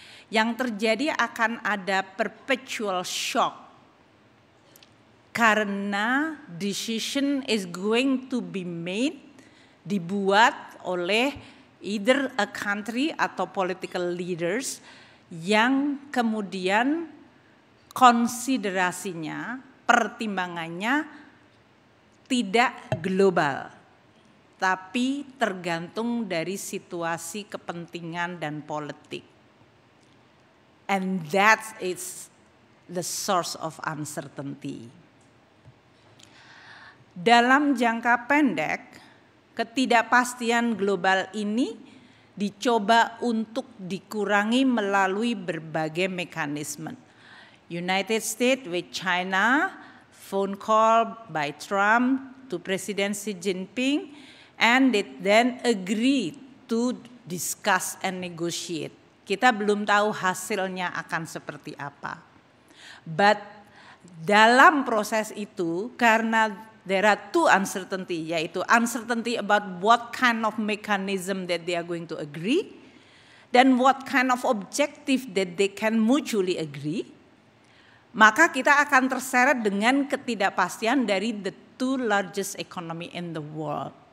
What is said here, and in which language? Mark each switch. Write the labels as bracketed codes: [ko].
[id] Yang terjadi akan ada [en] perpetual shock [id] karena [en] decision is going to be made, [id] dibuat oleh [en] either a country [id] atau [en] political leaders [id] yang kemudian konsiderasinya, pertimbangannya tidak global, tapi tergantung dari situasi kepentingan dan politik. [en] And that is the source of uncertainty. [id] Dalam jangka pendek, ketidakpastian global ini dicoba untuk dikurangi melalui berbagai mekanisme. [en] United States with China, phone call by Trump to President Xi Jinping, and it then agreed to discuss and negotiate. [id] Kita belum tahu hasilnya akan seperti apa. [en] But [id] dalam proses itu, karena [en] there are two uncertainty, [id] yaitu [en] uncertainty about what kind of mechanism that they are going to agree, [id] dan [en] what kind of objective that they can mutually agree, [id] maka kita akan terseret dengan ketidakpastian dari [en] the two largest economy in the world.